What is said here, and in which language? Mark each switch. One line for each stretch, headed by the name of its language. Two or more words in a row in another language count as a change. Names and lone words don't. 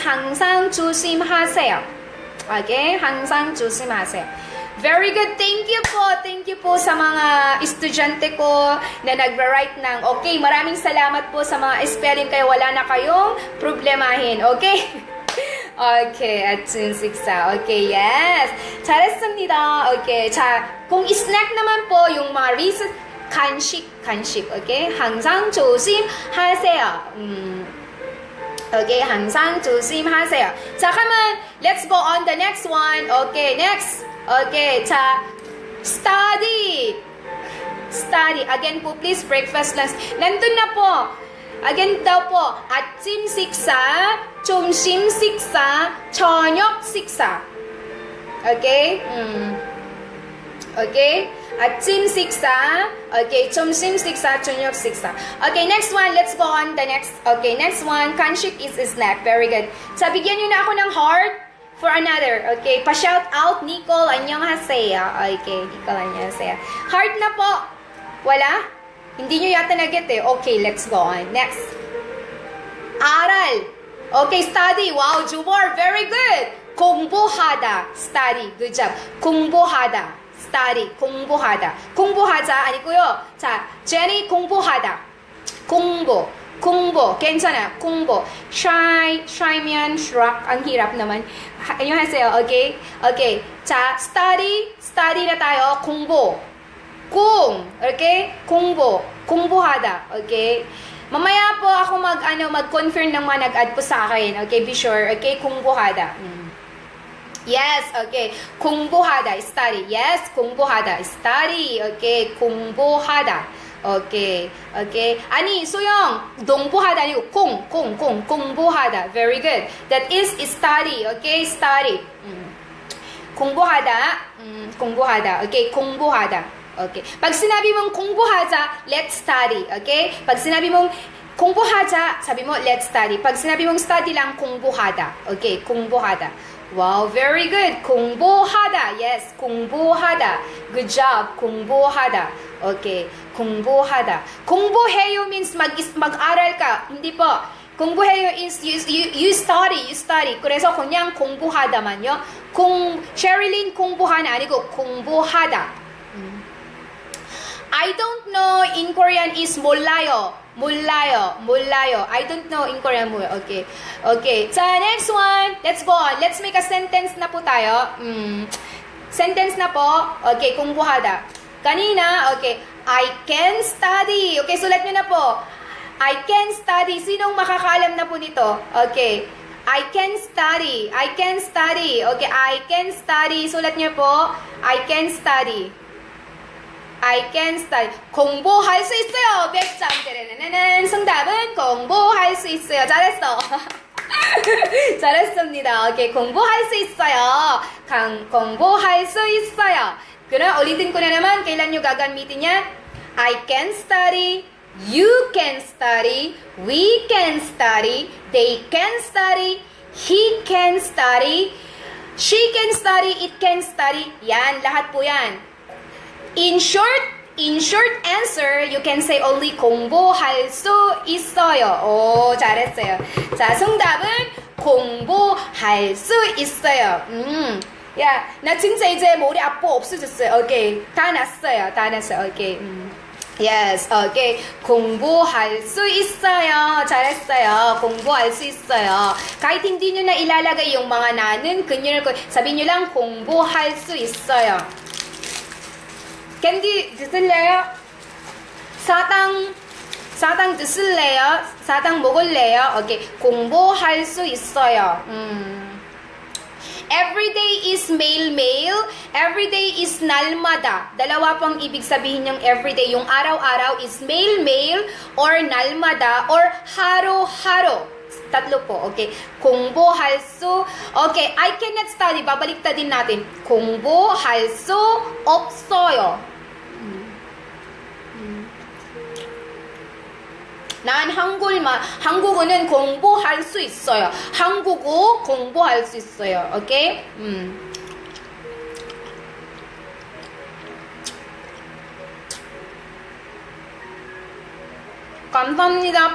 Korean: 항상 조심하세요. Okay? 항상 조심하세요.
English: Very good. Thank you po. Thank you
Filipino: po sa mga estudyante ko na nagra-write ng okay. Maraming salamat po sa mga spelling kaya wala na kayong problemahin.
English: Okay? Okay. 아침 식사. Okay. Yes.
Korean: 잘했습니다. Okay. 자,
Filipino: kung snack naman po yung mga recent 간식.
Korean: Okay? 항상 조심하세요. Okay, 항상 조심하세요. 자,
English: come on. Let's go on the next one. Okay, next. Okay, 자, study. Study. Again po, please, breakfast, lunch.
Filipino: Nandun na po. Again daw po,
Korean: 아침 식사, 점심 식사, 저녁 식사.
English: Okay? Okay?
Korean: 아침 식사, okay, 점심 식사, 저녁 식사.
English: Okay, next one, let's go on the next. Okay, next one, 간식 is a snack. Very good. So,
Filipino: bigyan nyo na ako ng heart for another. Okay, pa-shout out,
Korean: Nicole, 안녕하세요. Okay, Nicole, 안녕하세요.
Filipino: Heart na po. Wala? Hindi nyo yata na-get eh.
English: Okay, let's go on. Next. Aral. Okay, study. Wow, Jumor, very good. 공부하다. Study. Good job.
Korean: 공부하다. Study. 공부하다. 공부하자 아니고요. 자, Jenny 공부하다. 공부. 괜찮아. 공부. shy면 shrug.
Filipino: Ang hirap naman.
Korean: 안녕하세요. Okay? Okay. 자,
Filipino: study na tayo.
Korean: 공부. Okay? 공부하다.
English: Okay?
Filipino: Mamaya po ako mag-confirm ng mga nag-add po sa akin.
English: Okay? Be sure. Okay? 공부하다. Yes, okay.
Korean: 공부하다, study. Yes, 공부하다, study. Okay, 공부하다. Okay, okay. 아니, 소영, 농부하다 아니고 공부하다.
English: Very good. That is study. Okay, study.
Korean: 공부하다. Okay, 공부하다.
Filipino: Okay. Pag sinabi mong 공부하자,
English: let's study. Okay?
Filipino: Pag sinabi mong 공부하자, sabi mo,
English: let's study.
Filipino: Pag sinabi mong study lang,
Korean: 공부하다. Okay, 공부하다.
English: Wow, very good. 공부하다. Yes, 공부하다. Good job.
Korean: 공부하다. Okay, 공부하다. 공부해요 means
Filipino: mag-aral ka. Hindi po.
English: 공부해요 is you study.
Korean: 그래서 그냥 공부하다만요. Sherilyn 공부하나 아니고 공부하다.
English: I don't know in Korean is 몰라요. I don't know in Korean mo. Okay. Okay. 자, next one. Let's go on. Let's make a sentence
Filipino: na po tayo. Sentence na po. Okay, 공부하다. Kanina,
English: okay. I can study.
Filipino: Okay, sulat nyo na po.
English: I can study.
Filipino: Sinong makakaalam na po nito?
English: Okay. I can study. Okay, I can study.
Filipino: Sulat nyo po.
English: I can study.
Korean: 공부할 수 있어요. 100점. 정답은 공부할 수 있어요. 잘했어. 잘했습니다. 오케이, 공부할 수 있어요. 공부할 수 있어요.
Filipino: 그럼 ulitin ko na naman, kailan nyo gagamitin yan?
English: I can study, you can study, we can study, they can study, he can study, she can study, it can study.
Filipino: Yan, lahat po yan.
English: In short, in short answer, you can say only
Korean: 공부할 수 있어요. 오, 잘했어요. 자, 정답은 공부할 수 있어요. 야, 나 진짜 이제 머리 아파 없어졌어요. 오케이. 다 났어요. 다 났어요. 오케이. Yes, okay. 공부할 수 있어요. 잘했어요. 공부할 수 있어요.
Filipino: Kahit hindi nyo na ilalagay yung mga na는, 그녀를, sabihin nyo lang,
Korean: 공부할 수 있어요. 캔디 드실래요? 사탕 드실래요? 사탕 먹을래요? 오케이. 공부할 수 있어요.
English: Everyday is 매일매일. Everyday is 날마다.
Filipino: Dalawa pang ibig sabihin yung everyday. Yung araw-araw is 매일매일 or 날마다 or 하루-하루. Tatlo po.
Korean: Okay. 공부할 수.
English: Okay. I cannot study.
Filipino: Babaliktad din natin.
Korean: 공부할 수 없어요. 난 한국어는 공부할 수 있어요. 한국어 공부할 수 있어요. 오케이? 감사합니다.